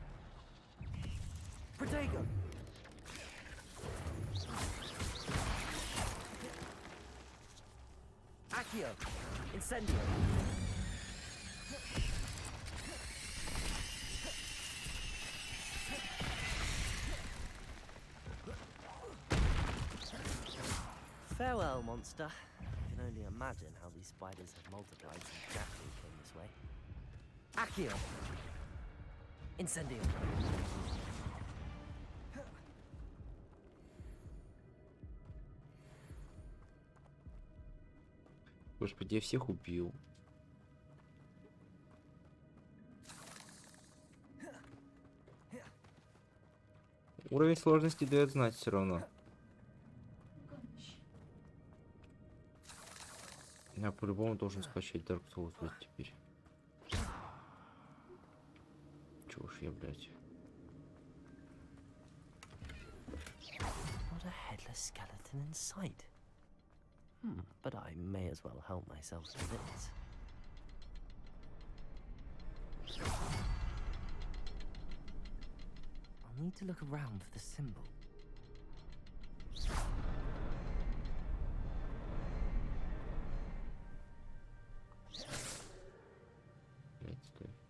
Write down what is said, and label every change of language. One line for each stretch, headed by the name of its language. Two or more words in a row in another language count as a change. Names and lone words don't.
English: Protego! Accio! Incendio! Farewell, monster. I can only imagine how these spiders have multiplied since Jackson came this way. Accio! Incendio!
Russian: Господи, я всех убил. Уровень сложности дает знать все равно. Я по-любому должен скачать Dark Souls вот теперь. Чего уж я, блядь.
English: Not a headless skeleton in sight. But I may as well help myself to this. I'll need to look around for the symbol.
Russian: Блядь, стой.